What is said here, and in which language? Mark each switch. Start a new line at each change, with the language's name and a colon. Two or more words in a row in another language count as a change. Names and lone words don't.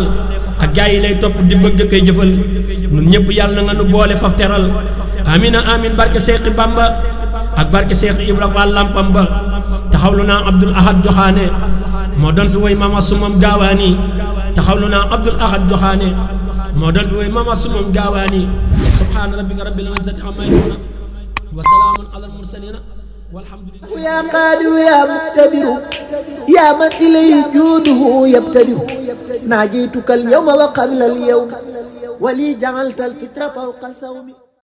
Wolof: ak gaa yi lay topp di bëgg koy jëfal nun ñëpp yàlla na nga nu boole faf teral
Arabic: آمين آمين
Wolof: barke Seex Bamba ak barke Seex Ibra Faal lampam ba taxawlu naa Abdul Ahad Joxaane moo doon fi woy mama sumam gaawaani taxawlu naa Abdul Ahad Joxaane moo doon fi woy mama sumam gaawaani
Arabic: سبحان ربك رب العزة عما يصفون وسلام على المرسلين والحمد لله. يا قادر يا مقتدر يا من إليه جوده يبتدر ناجيتك اليوم وقبل اليوم ولي جعلت الفطر فوق الصوم.